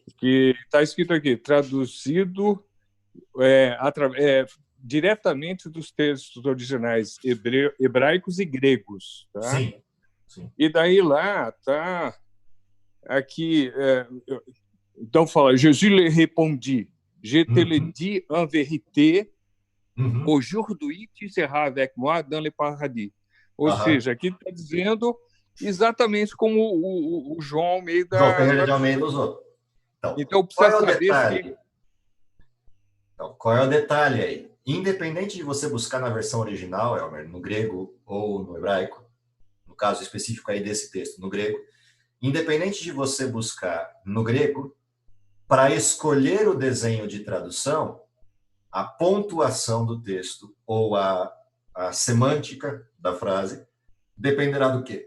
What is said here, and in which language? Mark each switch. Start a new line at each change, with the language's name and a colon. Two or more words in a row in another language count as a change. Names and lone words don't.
Portuguese: que está escrito aqui, traduzido diretamente dos textos originais hebraicos e gregos. Tá? Sim, sim. E daí lá está aqui, então fala, Jesus lhe
French: répondit, je te le dis en vérité, aujourd'hui tu seras avec moi dans le paradis.
Portuguese: Ou seja, aqui está dizendo exatamente como o João Almeida... João Ferreira de Almeida usou. Então precisa saber qual é o detalhe aí? Independente de você buscar na versão original, Elmer, no grego ou no hebraico, no caso específico aí desse texto, no grego, independente de você buscar no grego, para escolher o desenho de tradução, a pontuação do texto ou a semântica da frase dependerá do quê?